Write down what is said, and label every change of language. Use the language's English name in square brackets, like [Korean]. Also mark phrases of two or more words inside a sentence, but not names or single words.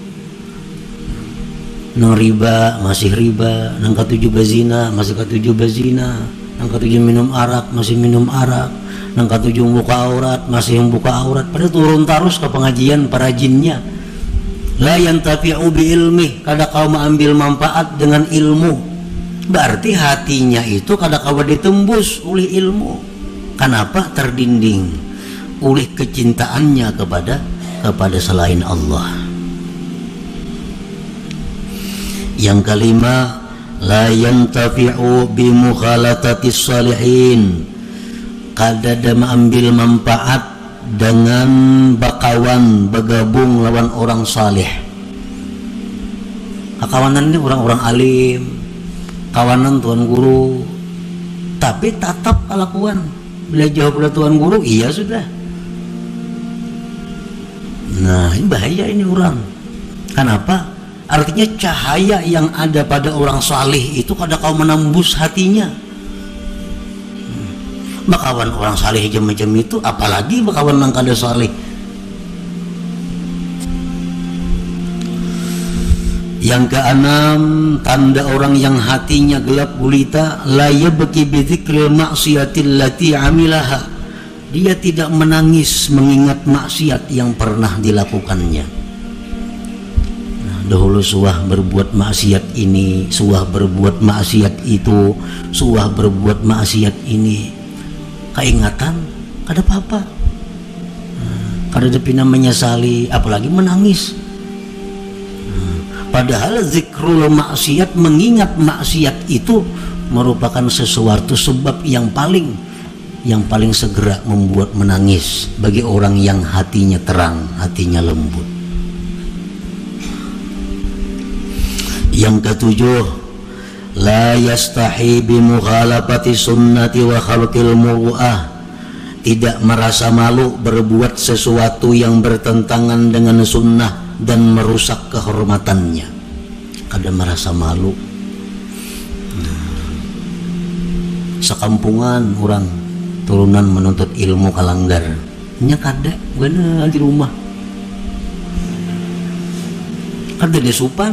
[Banjar] Nang riba masih riba, nang ketujuh bazina masih ketujuh bazina, nang ketujuh minum arak masih minum arak, nang ketujuh buka aurat masih buka aurat. [Indonesian] Pada turun terus ke pengajian perajinnya. [Arabic] لا ينتفع بالعلم, [Banjar] kada kau mengambil manfaat dengan ilmu. Berarti hatinya itu kada kau ditembus oleh ilmu. [Indonesian] Kenapa? Terdinding oleh kecintaannya kepada selain Allah. Yang kelima, [Arabic] لا ينتفع بمخالطة الصالحين. [Banjar] Kada ada mengambil manfaat dengan bakawan, bergabung lawan orang saleh. [Indonesian] Kawanan ini orang-orang alim, kawanan tuan guru, tapi tetap kelakuan. Bila jawab tuan guru, iya sudah. Nah ini bahaya ini orang. Kenapa? [Banjar] Artinya cahaya yang ada pada orang saleh itu kada kau menembus hatinya. Bakawan orang saleh macam itu, apalagi bakawan yang kada saleh. [Indonesian] Yang keenam, tanda orang yang hatinya gelap gulita, [Arabic] لا يبكي بذكر المعصية التي عملها. [Indonesian] Dia tidak menangis mengingat maksiat yang pernah dilakukannya. [Banjar] Dahulu suah berbuat maksiat ini, suah berbuat maksiat itu, suah berbuat maksiat ini. Keingatan, kada apa-apa. Kada depina menyesali, apalagi menangis. [Indonesian] Padahal [Arabic] ذكر المعصية, [Indonesian] mengingat maksiat itu merupakan sesuatu sebab yang paling segera membuat menangis bagi orang yang hatinya terang, hatinya lembut. Yang ketujuh, [Arabic] لا يستحي بمخالفة السنة وخلق المروءة. [Indonesian] tidak merasa malu berbuat sesuatu yang bertentangan dengan sunnah dan merusak kehormatannya. [Banjar] Kada merasa malu. Sekampungan orang turunan menuntut ilmu kalanggar, nya kada bener di rumah, kada disupan.